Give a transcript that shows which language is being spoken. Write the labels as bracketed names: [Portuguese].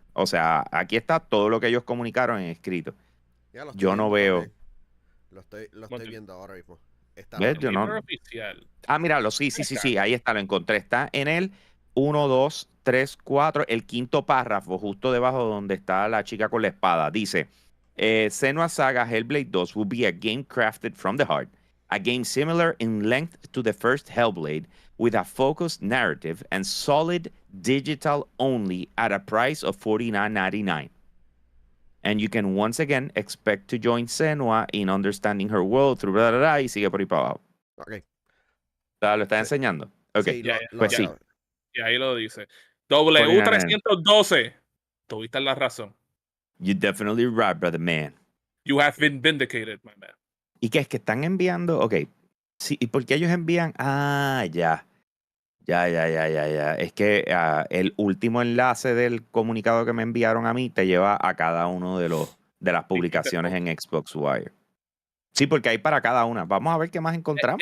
[Spanish] O sea, aquí está todo lo que ellos comunicaron en escrito. Yo no veo. Lo estoy viendo ahora mismo. ¿Ves? Yo no... oficial. Míralo, sí, ahí está, lo encontré. Está en el 1, 2, 3, 4, el quinto párrafo, justo debajo donde está la chica con la espada. Dice, [English] Senua's Saga Hellblade 2 will be a game crafted from the heart, a game similar in length to the first Hellblade, with a focused narrative and solid digital only at a price of $49.99. And you can once again expect to join Senua in understanding her world through blah, blah, blah, [Spanish] y sigue por ahí para abajo. Ok. ¿Lo está enseñando? Ok, sí, pues sí. Y ahí lo dice. W312. Tuviste la razón. [English] You're definitely right, brother man. You have been vindicated, my man. [Spanish] ¿Y qué es que están enviando? Ok. Sí, ¿y por qué ellos envían? Ya. Es que el último enlace del comunicado que me enviaron a mí te lleva a cada uno de las publicaciones en Xbox Wire. Sí, porque hay para cada una. Vamos a ver qué más encontramos.